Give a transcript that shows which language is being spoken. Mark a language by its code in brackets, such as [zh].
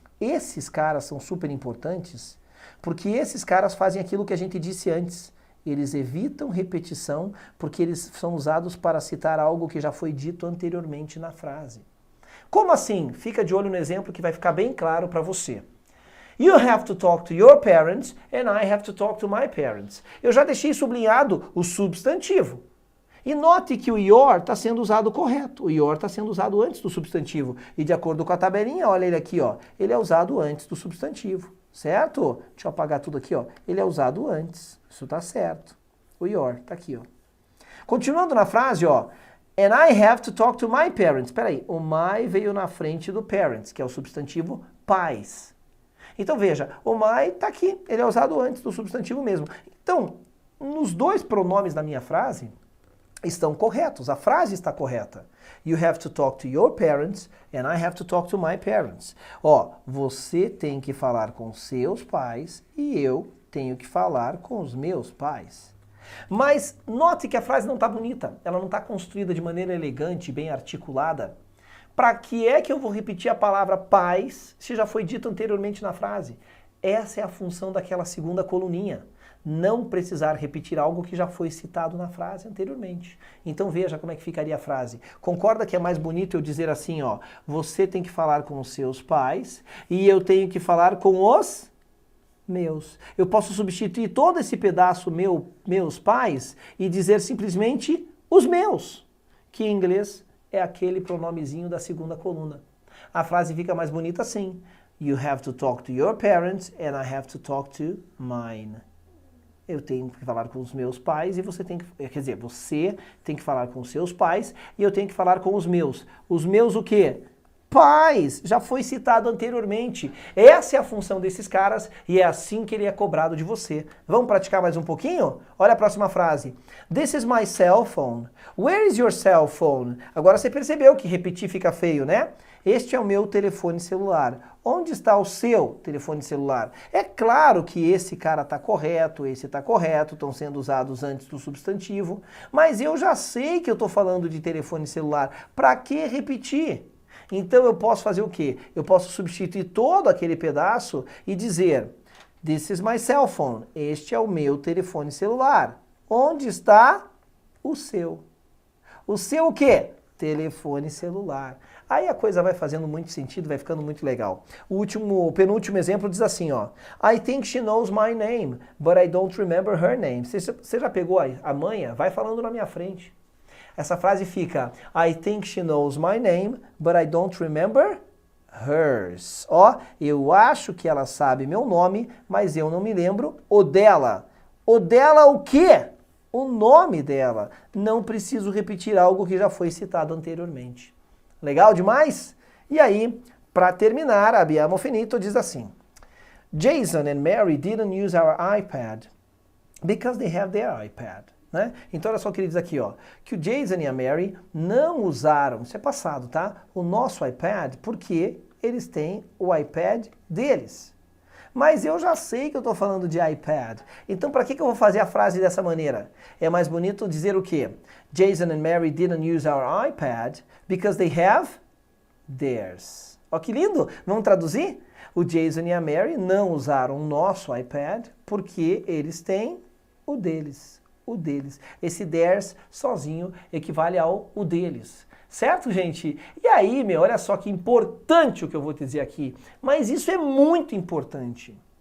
[pt] Esses caras são super importantes porque esses caras fazem aquilo que a gente disse antes. Eles evitam repetição porque eles são usados para citar algo que já foi dito anteriormente na frase. Como assim? Fica de olho no exemplo que vai ficar bem claro para você. [en] You have to talk to your parents and I have to talk to my parents. [pt] Eu já deixei sublinhado o substantivo. E note que o your está sendo usado correto. O your está sendo usado antes do substantivo. E de acordo com a tabelinha, olha ele aqui, ó. Ele é usado antes do substantivo, certo? Deixa eu apagar tudo aqui, ó. Ele é usado antes. Isso está certo. O your está aqui, ó. Continuando na frase, ó. [en] And I have to talk to my parents. [pt] Espera aí, o my veio na frente do parents, que é o substantivo pais. Então veja, o my está aqui. Ele é usado antes do substantivo mesmo. Então, nos dois pronomes da minha frase estão corretos, a frase está correta. [en] You have to talk to your parents and I have to talk to my parents. [pt] Ó, você tem que falar com seus pais e eu tenho que falar com os meus pais. Mas note que a frase não está bonita, ela não está construída de maneira elegante, bem articulada. Para que é que eu vou repetir a palavra pais se já foi dito anteriormente na frase? Essa é a função daquela segunda coluninha. Não precisar repetir algo que já foi citado na frase anteriormente. Então veja como é que ficaria a frase. Concorda que é mais bonito eu dizer assim, ó, você tem que falar com os seus pais e eu tenho que falar com os meus. Eu posso substituir todo esse pedaço meus pais e dizer simplesmente os meus, que em inglês é aquele pronomezinho da segunda coluna. A frase fica mais bonita assim. [en] You have to talk to your parents and I have to talk to mine. [pt] Eu tenho que falar com os meus pais e você tem que... Quer dizer, você tem que falar com os seus pais e eu tenho que falar com os meus. Os meus o quê? Pais! Já foi citado anteriormente. Essa é a função desses caras e é assim que ele é cobrado de você. Vamos praticar mais um pouquinho? Olha a próxima frase. [en] This is my cell phone. Where is your cell phone? [pt] Agora você percebeu que repetir fica feio, né? Este é o meu telefone celular. Onde está o seu telefone celular? É claro que esse cara está correto, esse está correto, estão sendo usados antes do substantivo, mas eu já sei que eu estou falando de telefone celular. Para que repetir? Então eu posso fazer o quê? Eu posso substituir todo aquele pedaço e dizer [en] This is my cell phone. [pt] Este é o meu telefone celular. Onde está o seu? O seu o quê? Telefone celular. Aí a coisa vai fazendo muito sentido, vai ficando muito legal. O penúltimo exemplo diz assim, ó. [en] I think she knows my name, but I don't remember her name. [pt] Você já pegou a manha? Vai falando na minha frente. Essa frase fica [en] I think she knows my name, but I don't remember hers. [pt] Ó, eu acho que ela sabe meu nome, mas eu não me lembro o dela. O dela o quê? O nome dela. Não preciso repetir algo que já foi citado anteriormente. Legal demais? E aí, para terminar, abbiamo finito diz assim. [en] Jason and Mary didn't use our iPad because they have their iPad. [pt] Né? Então olha só o que ele diz aqui, ó, que o Jason e a Mary não usaram, isso é passado, tá? O nosso iPad porque eles têm o iPad deles. Mas eu já sei que eu estou falando de iPad. Então para que eu vou fazer a frase dessa maneira? É mais bonito dizer o quê? [en] Jason and Mary didn't use our iPad because they have theirs. [pt] Ó que lindo! Vamos traduzir? O Jason e a Mary não usaram o nosso iPad porque eles têm o deles. O deles. Esse theirs sozinho equivale ao o deles. Certo, gente? E aí, olha só que importante o que eu vou te dizer aqui. Mas isso é muito importante.